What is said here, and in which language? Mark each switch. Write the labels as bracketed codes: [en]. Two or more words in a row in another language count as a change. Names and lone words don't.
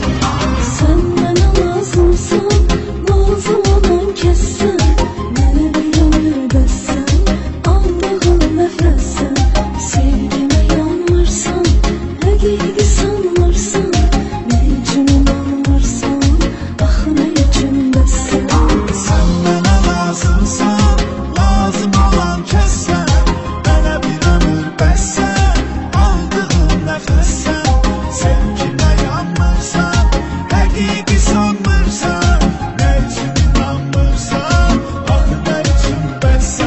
[az] Sən mənə lazımsan, lazım olan kəssən, mənə bir ömür bəssən, aldığın nəfəssən, sevgimə yanmırsan, həqiqi sanmırsan, nə üçün inanmırsan, ah nə üçün bəssən. [tr] Sen bana lazımsan, lazım olan kessen, bana bir ömür bessen, aldığın nefessen, sevgime yanmırsan, hakiki sanmırsan, ne için inanmırsan, ah ne için bessen.